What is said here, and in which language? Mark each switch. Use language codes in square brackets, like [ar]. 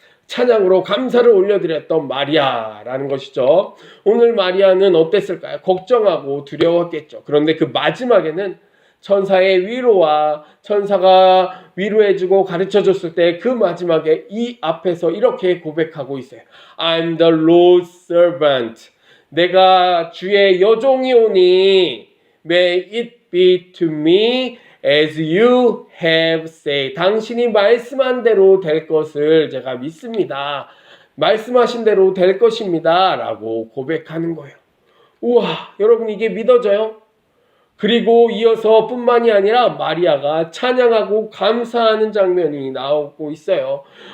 [ko] 찬양으로 감사를 올려드렸던 마리아라는 것이죠. 오늘 마리아는 어땠을까요? 걱정하고 두려웠겠죠. 그런데 그 마지막에는 천사의 위로와 천사가 위로해주고 가르쳐줬을 때 그 마지막에 이 앞에서 이렇게 고백하고 있어요. [en] I'm the Lord's servant. [ko] 내가 주의 여종이 오니 [en] May it be to me as you have said. [ko] 당신이 말씀한 대로 될 것을 제가 믿습니다. 말씀하신 대로 될 것입니다 라고 고백하는 거예요. 우와, 여러분 이게 믿어져요? 그리고 이어서 뿐만이 아니라 마리아가 찬양하고 감사하는 장면이 나오고 있어요.